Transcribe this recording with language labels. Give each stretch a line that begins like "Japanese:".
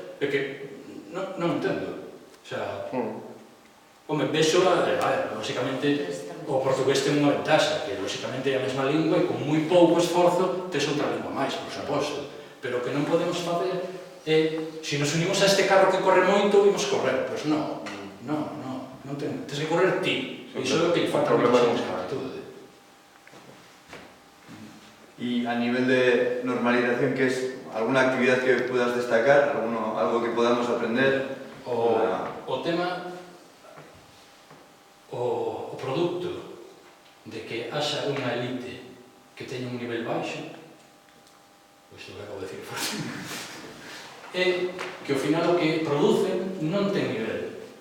Galician: É que non entendo. O sea, home, vexo, lóxicamente, o portugués ten unha ventaxa, que lóxicamente é a mesma lingua e con moi pouco esforzo tes outra lingua máis, por suposto. Pero que non podemos facer se nos unimos a este carro que corre moito, vimos correr. Pois non tens que correr ti. Iso é o que falta a mucha actitud.
Spanish: Y a nivel de normalización, ¿qué es alguna actividad que puedas destacar? ¿Algo que podamos aprender?
Galician: O tema, o produto de que haxa unha elite que teña un nivel baixo, isto que acabo de decir forte, é que ao final o que producen non ten nivel.